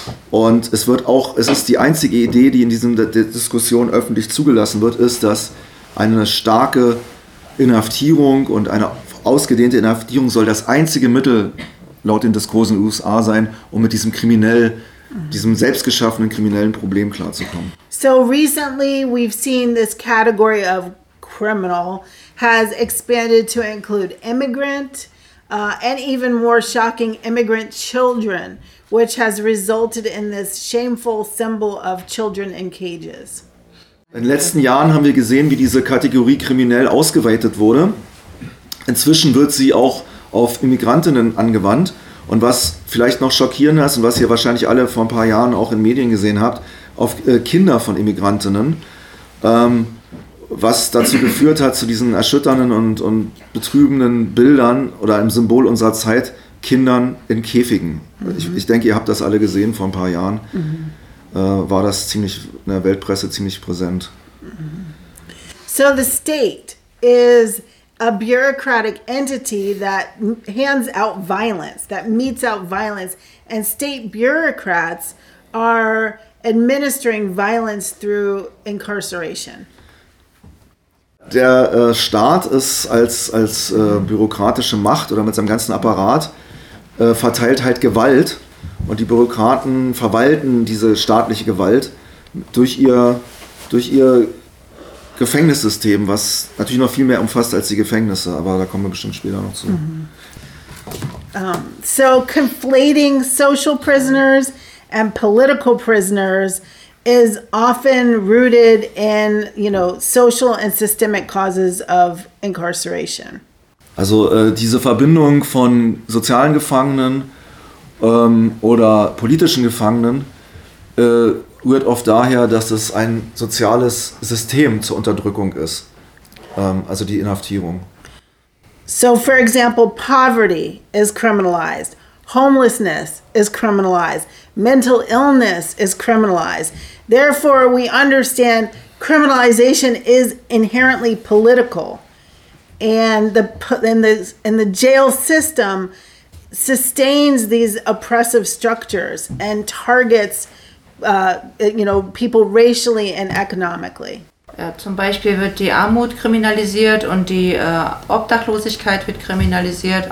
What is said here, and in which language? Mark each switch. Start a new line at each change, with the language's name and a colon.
German: Und es ist die einzige Idee, die in dieser Diskussion öffentlich zugelassen wird, ist, dass eine starke Inhaftierung und eine ausgedehnte Inhaftierung soll das einzige Mittel laut den Diskursen in den USA sein, um mit diesem selbstgeschaffenen kriminellen Problem klarzukommen.
English: So recently we've seen this category of criminal has expanded to include immigrant and even more shocking immigrant children, which has resulted in this shameful symbol of children in cages.
German: In den letzten Jahren haben wir gesehen, wie diese Kategorie kriminell ausgeweitet wurde. Inzwischen wird sie auch auf Immigrantinnen angewandt. Und was vielleicht noch schockierender ist und was ihr wahrscheinlich alle vor ein paar Jahren auch in Medien gesehen habt, auf Kinder von Immigrantinnen, was dazu geführt hat, zu diesen erschütternden und betrübenden Bildern oder einem Symbol unserer Zeit, Kindern in Käfigen. Mhm. Ich denke, ihr habt das alle gesehen vor ein paar Jahren. Mhm. War das ziemlich in der Weltpresse ziemlich präsent.
English: So the state is a bureaucratic entity that hands out violence, that meets out violence. And state bureaucrats are administering violence through incarceration.
German: Der Staat ist als bürokratische Macht oder mit seinem ganzen Apparat verteilt halt Gewalt. Und die Bürokraten verwalten diese staatliche Gewalt durch ihr Gefängnissystem, was natürlich noch viel mehr umfasst als die Gefängnisse, aber da kommen wir bestimmt später noch zu. Mm-hmm.
English: So conflating social prisoners and political prisoners is often rooted in, you know, social and systemic causes of incarceration.
German: Also diese Verbindung von sozialen Gefangenen oder politischen Gefangenen rührt oft daher, dass es ein soziales System zur Unterdrückung ist, also die Inhaftierung.
English: So for example, poverty is criminalized, homelessness is criminalized, mental illness is criminalized. Therefore, we understand criminalization is inherently political, and the jail system sustains these oppressive structures and targets people racially and economically.
German: Ja, zum Beispiel wird die Armut kriminalisiert und die Obdachlosigkeit wird kriminalisiert.